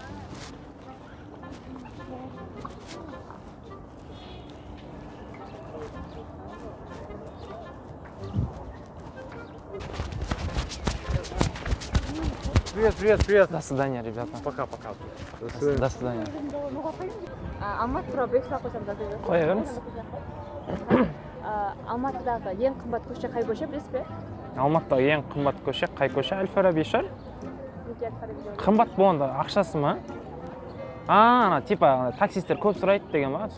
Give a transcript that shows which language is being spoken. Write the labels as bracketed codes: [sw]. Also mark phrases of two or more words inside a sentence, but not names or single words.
[ru] Привет. До свидания, ребята. Пока-пока. До свидания. Амат пробег сақы сәмді. [kk] Қоя беріңіз. Алматыдағы ең қымбат көше қай көше білесіз бе? Алматыдағы ең қымбат көше қай көше? Әл-Фараби шығар? Неге Әл-Фараби деп Қымбат болғанда ақшасы ма? Ана типа таксистер көп сұрайды деген ба?